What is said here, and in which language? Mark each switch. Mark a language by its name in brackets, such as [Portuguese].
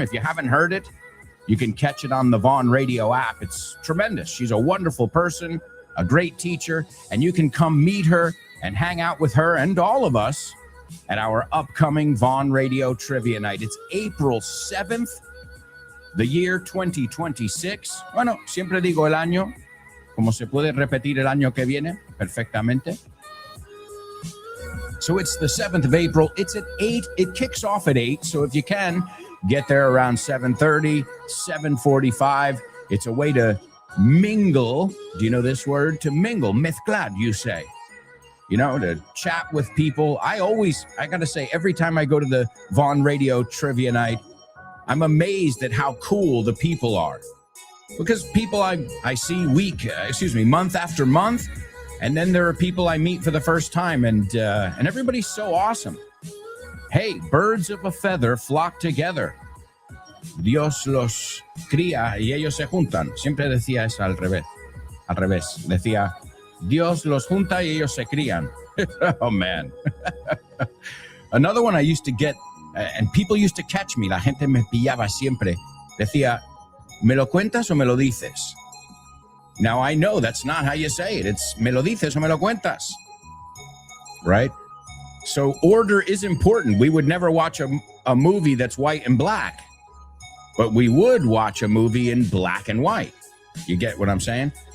[English] If you haven't heard it, you can catch it on the Vaughn Radio app. It's tremendous. She's a wonderful person, a great teacher, and you can come meet her and hang out with her and all of us at our upcoming Vaughn Radio Trivia Night. It's April 7th, the year 2026. [Spanish] Bueno, siempre digo el año, como se puede repetir el año que viene perfectamente. [English] So it's the 7th of April. It's at 8. It kicks off at 8. So if you can, get there around 7:30, 7:45. It's a way to mingle. Do you know this word? To mingle. [Spanish] Mezclar, [English] you say. You know, to chat with people. I got to say, every time I go to the Vaughn Radio Trivia Night, I'm amazed at how cool the people are. Because people I see month after month, and then there are people I meet for the first time, and everybody's so awesome. Hey, birds of a feather flock together. [Spanish] Dios los cría y ellos se juntan. Siempre decía eso al revés. Al revés. Decía, Dios los junta y ellos se crían. Oh, man. [English] Another one I used to get, and people used to catch me. [Spanish] La gente me pillaba siempre. Decía, ¿me lo cuentas o me lo dices? [English] Now, I know that's not how you say it. It's [Spanish] me lo dices o me lo cuentas. [English] Right? So order is important. We would never watch a movie that's white and black, but we would watch a movie in black and white. You get what I'm saying?